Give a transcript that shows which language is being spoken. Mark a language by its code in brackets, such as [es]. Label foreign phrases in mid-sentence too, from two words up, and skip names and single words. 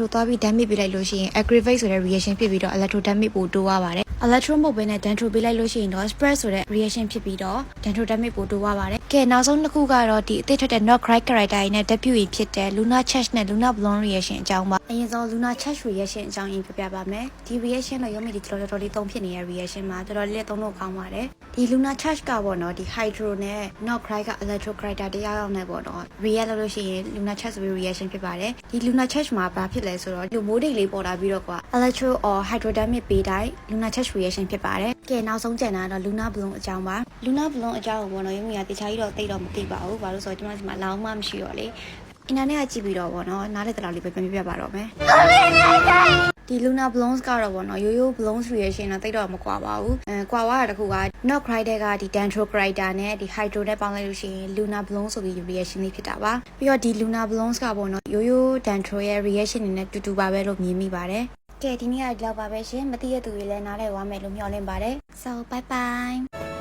[my] သွားပြီး damage ပေးလိုက်လို့ရှိရင် aggravate ဆိုတဲ့ reaction ဖြစ်ပြီးတော့ [en] electro damage [my] ပိုတိုးသွားပါတယ် electro မဟုတ်ဘဲနဲ့ dendro ပေးလိုက်လို့ရှိရင်တော့ spread ဆိုတဲ့ reaction ဖြစ်ပြီးတော့ [en] dendro damage [my] ပိုတိုးသွားပါတယ်ကဲနောက်ဆုံးတစ်ခုကတော့ဒီအသစ်ထွက်တဲ့ [en] not cry character [my] နဲ့ debut ဖြစ်တဲ့ luna charge နဲ့ luna bloom reaction အကြောင်းပါအ ရင်ဆုံး luna charge reaction အကြောင်းရင်းပြပြပါမယ်ဒီ reaction တော့ရုံးမိဒီတော်တော်လေးသုံးဖြစ်နေတဲ့ reaction မှာတော်တော်လေးသုံးလို့ကောင်းပါတယ်ဒီ luna charge ကပေါ့နော်ဒီ hydro နဲ့ not cry က electro character တရားရောက်နေပေါ့နော် react လုပ် လို့ရှိရင် luna charge reaction ဖြစ်ပါတယ်ဒီ luna charge မှာဘာဖြစ်လဲဆိုတော့လူမိုးတိတ်လေးပေါ်လာပြီးတော့ကွာ [en] electro or hydro damage [my] ပေးတိုင်း luna charge reaction ဖြစ်ပါတယ်ကဲနောက်ဆုံးကျန် တာတော့ luna bloom အကြောင်းပါ luna bloom အကြောင်းကိုပေါ့နော်ရုံးမိကတခြားကြီးတော့သိတော့မသိပါဘူးဘာလို့ဆိုတော့ကျွန်မဒီမှာလောင်းမှမရှိ တော့လေအင်တာနက်ကကြည့်ပြီးတော့ပေါ့နော်နားတဲ့တလောက်လေးပဲပြန်ပြပါတော့မယ်ဒီ luna blooms ကတော့ပေါ့နော်ရိုးရိုး [en] blooms reaction [my] တော့တိတ်တော့မကွာပါဘူးကွာသွားတာတခုက not cry တဲ့ကဒီ [en] dendro character [my] နဲ့ဒီ hydro နဲ့ပေါင်းလိုက်လို့ရှိရင် luna blooms ဆိုပြီး reaction လေးဖြစ်တာပါပြီးတော့ဒီ luna blooms ကပေါ့နော်ရိုးရိုး dendro ရဲ့ reaction တွေနဲ့တူတူပါပဲလို့မြင်မိပါတယ်ကဲဒီနေ့ကဒီလောက်ပါပဲရှင်မသိရတဲ့သူတွေလည်းနားလည်သွားမယ်လို့မျှော်လင့်ပါတယ် [en] so bye bye